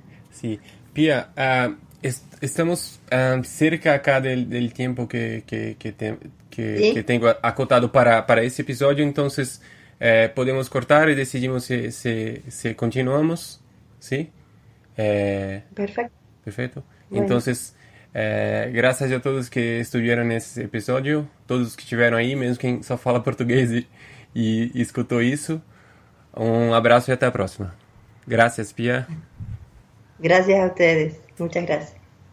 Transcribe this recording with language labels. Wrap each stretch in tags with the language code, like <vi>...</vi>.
<es>Sí, Pia, estamos cerca acá del tiempo que ¿Sí? tengo acotado para este episodio, entonces podemos cortar y decidimos si continuamos, ¿sí? Eh, Perfecto. Perfecto. Bueno, Entonces,</es> <pt>graças a todos que</pt> <es>estuvieron</es> <pt>nesse episódio, todos que estiveram aí, mesmo quem só fala português e escutou isso. Um abraço e até a próxima. Graças, Pia.</pt> <es>gracias a ustedes. Muchas gracias.</es>